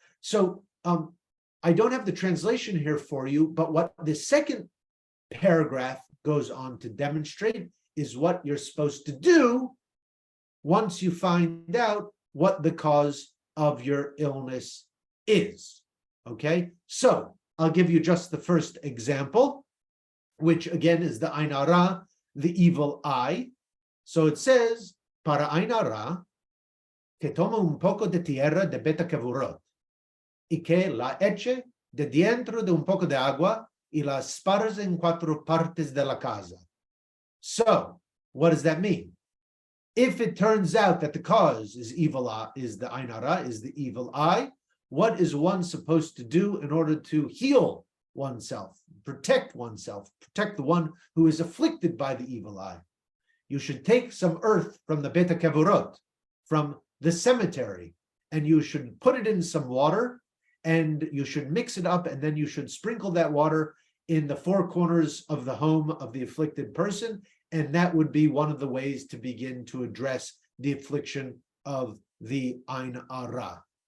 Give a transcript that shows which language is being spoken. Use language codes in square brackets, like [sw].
[en] So I don't have the translation here for you, but what the second paragraph goes on to demonstrate is what you're supposed to do once you find out what the cause of your illness is. Okay, so I'll give you just the first example, which again is the Ain Hara, the evil eye. So it says, [lad] para Ain Hara, que toma un poco de tierra de beta kavurot, y que la eche de dentro de un poco de agua y la esparce en 4 partes de la casa. [en] So, what does that mean? If it turns out that the cause is evil eye, is the Ain Hara, is the evil eye, what is one supposed to do in order to heal oneself, protect the one who is afflicted by the evil eye? You should take some earth from the Beta Kavurot, from the cemetery, and you should put it in some water, and you should mix it up, and then you should sprinkle that water in the 4 corners of the home of the afflicted person, and that would be one of the ways to begin to address the affliction of the Ain Hara.